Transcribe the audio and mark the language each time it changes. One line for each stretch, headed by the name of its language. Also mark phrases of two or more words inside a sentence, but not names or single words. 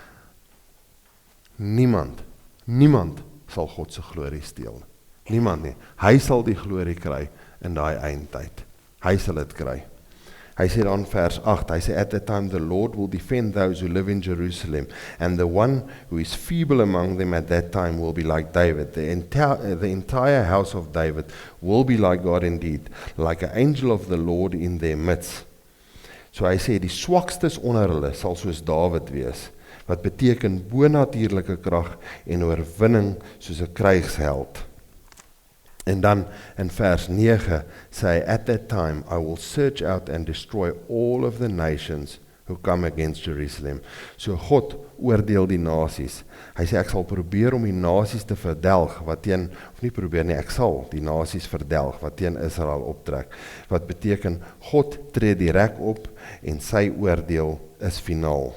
Afrikaans: Niemand sal God se glorie steel. Niemand nie. Hy sal die glorie kry in daai eindtyd. Hy sal dit kry. Hy sê dan vers 8, hy sê,
English: at that time the Lord will defend those who live in Jerusalem, and the one who is feeble among them at that time will be like David. The entire house of David will be like God indeed, like an angel of the Lord in their midst.
Afrikaans: So hy sê, die swakstes onder hulle sal soos Dawid wees, wat beteken bonatuurlike krag en oorwinning soos 'n krygsheld. En dan in vers 9 sê hy,
English: at that time I will search out and destroy all of the nations who come against Jerusalem.
Afrikaans: So God oordeel die nasies. Hy sê ek sal probeer om die nasies te verdelg wat teen, of nie probeer nie, ek sal die nasies verdelg wat teen Israel optrek. Wat beteken God tree direk op en sy oordeel is finaal.